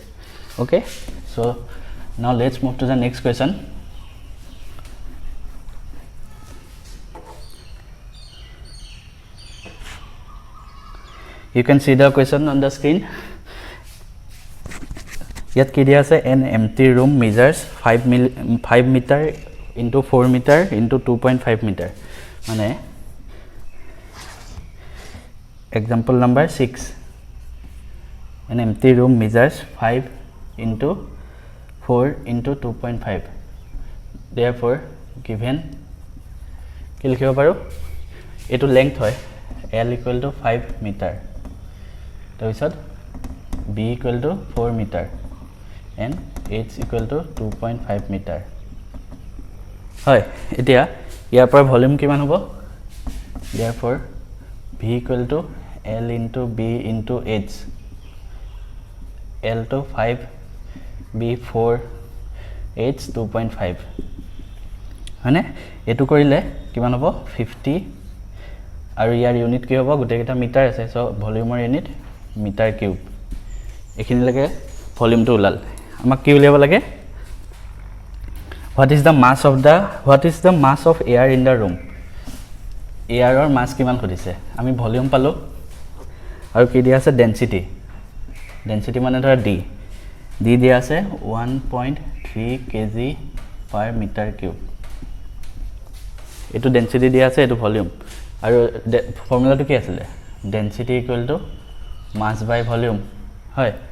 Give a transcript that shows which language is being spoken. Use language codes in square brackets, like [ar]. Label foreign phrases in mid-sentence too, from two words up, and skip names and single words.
[en] Okay, so now let's move to the next question. You can see the question on the screen. [as] ইয়াত কি দিয়া আছে, [en] an empty room measures 5 meter into 4 meter into 2.5 meter. Mane example number 6. An empty room measures 5 into 4 into 2.5. Therefore given [as] কি লিখিব পাৰোঁ, এটো [en] length hoy L equal to 5 meter, tarpisot B equal to 4 meter and H equal to 2.5 meter. [as] হয়, এতিয়া ইয়াৰ পৰা ভলিউম কিমান হ'ব? [en] Therefore V equal to L into B into H. L to 5, B 4, H 2.5. [as] হয়নে? এটো কৰিলে কিমান হ'ব? 50 আৰু ইয়াৰ ইউনিট কি হ'ব? গোটেইটা মিটাৰ আছে, সো ভলিউমৰ ইউনিট [en] meter cube. [as] এখিনি লাগে ভলিউমটো ওলাল. আমাক কি উলিয়াব লাগে? What is the mass of air in the room? এয়াৰৰ মাছ কিমান সুধিছে আমি ভলিউম পালোঁ আৰু কি দিয়া আছে [en] density density [as] মানে ধৰা ডি দিয়া আছে 1.3 [en] kg per meter cube [as] এটো ডেনসিটি দিয়া আছে এটো ভলিউম আৰু ফৰ্মুলাটো কি আছিল [en] density equal to mass by volume [as] হয়